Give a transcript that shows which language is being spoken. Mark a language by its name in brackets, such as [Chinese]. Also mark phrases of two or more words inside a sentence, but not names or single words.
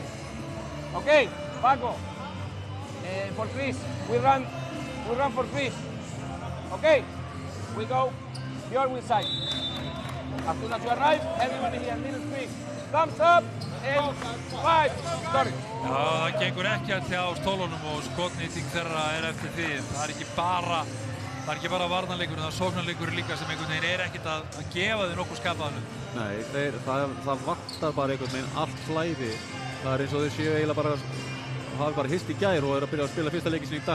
[English] Okay. Paco. For Chris, we run for Chris. Okay, we go your wing side. As soon as you arrive, everybody here, middle screen. Thumbs up, and 5, sorry. [Icelandic] Já, það gengur ekki að hjá stólunum og skotnýting þeirra er eftir því. Það er ekki bara varnarleikur, það er sóknarleikur líka sem einhvern veginn er ekkert að gefa þau nokkuð skapaðanum. Nei, það vantar bara einhvern veginn allt flæði. Það er eins og þau séu eiginlega bara hafi bara hist í gær og að byrja að spila fyrsta leikinn í dag.